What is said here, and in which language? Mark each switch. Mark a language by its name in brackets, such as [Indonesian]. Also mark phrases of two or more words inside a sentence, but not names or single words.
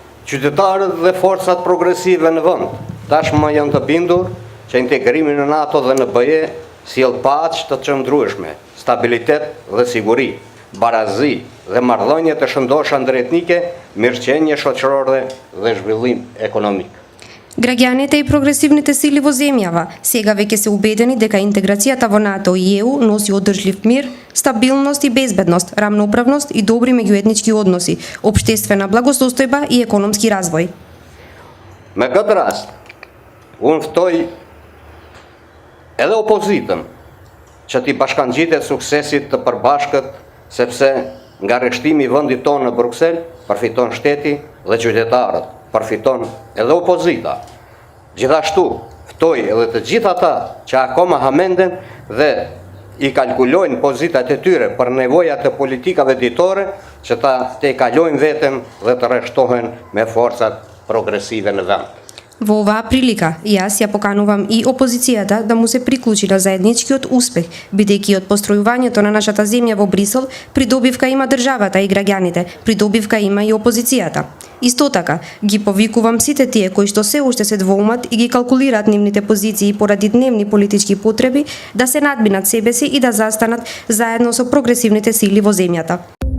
[Albanian] Qytetarët dhe forcat progresive në vend tashmë janë të bindur që integrimi në NATO dhe në BE sjell paqë të çndrueshme, stabilitet dhe siguri, barazi dhe marrëdhënie të shëndosha ndëretnike, mirëqenie shoqërore dhe zhvillim ekonomik. [Macedonian] Граѓаните и прогресивните сили во земјава сега веќе се убедени дека интеграцијата во НАТО и ЕУ носи одржлив мир, стабилност и безбедност, рамноправност и добри меѓуетнички односи, општествена благосостојба и економски развој. [Albanian] Me këtë rast, unë ftoj edhe opozitën që t'i bashkangjitet suksesit të përbashkët, sepse nga rreshtimi i vendit tonë në Bruksel përfiton shteti dhe qytetarët, përfiton edhe opozita. Gjithashtu, ftoj edhe të gjithë ata që akoma hamenden dhe i kalkulojnë pozitat e tyre për nevojat e politikave ditore, që ta te kalojnë veten dhe të rreshtohen me forcat progresive në vend. [Macedonian] Во оваа прилика, јас ја поканувам и опозицијата да му се приклучи на заедничкиот успех, бидејќи од постројувањето на нашата земја во Брисел, придобивка има државата и граѓаните, придобивка има и опозицијата. Исто така, ги повикувам сите тие кои што се уште се двоумат и ги калкулираат нивните позиции поради дневни политички потреби, да се надминат себе си и да застанат заедно со прогресивните сили во земјата.